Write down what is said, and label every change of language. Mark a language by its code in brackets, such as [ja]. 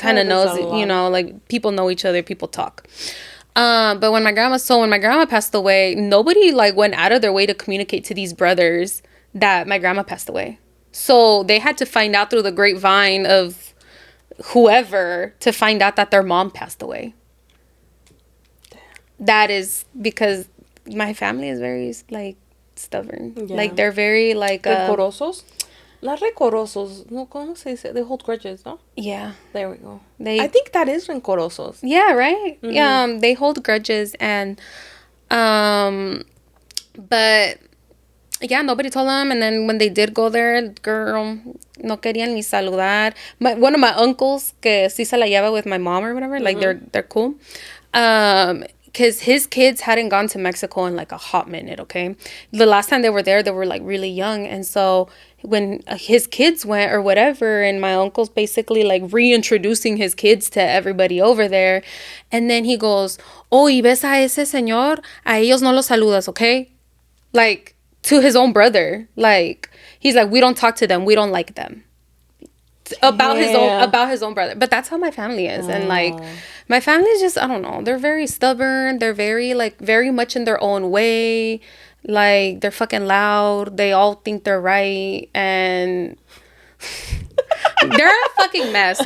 [en] kind of knows, you know, like, people know each other, people talk. But when my grandma passed away, nobody, like, went out of their way to communicate to these brothers that my grandma passed away. So they had to find out through the grapevine of whoever to find out that their mom passed away. That is because my family is very, like, stubborn. Yeah. Like, they're very, like, [es] rencorosos. Las rencorosos, no, ¿cómo se dice? [en] They hold grudges, no? Yeah. There we go. I think that is rencorosos. Yeah, right? They hold grudges, and but yeah, nobody told them. And then when they did go there, girl, [es] no querían ni saludar. [en] One of my uncles, [es] que sí se la lleva [en] with my mom or whatever, like they're cool. Because his kids hadn't gone to Mexico in like a hot minute, okay? The last time they were there, they were like really young. And so when his kids went or whatever, and my uncle's basically like reintroducing his kids to everybody over there. And then he goes, oh, [es] y ves a ese señor, a ellos no los saludas, [en] okay? Like, to his own brother. Like, he's like, we don't talk to them. We don't like them. About his own brother. But that's how my family is. And like my family is just, I don't know, they're very stubborn, they're very like very much in their own way, like they're fucking loud, they all think they're right, and they're a fucking mess.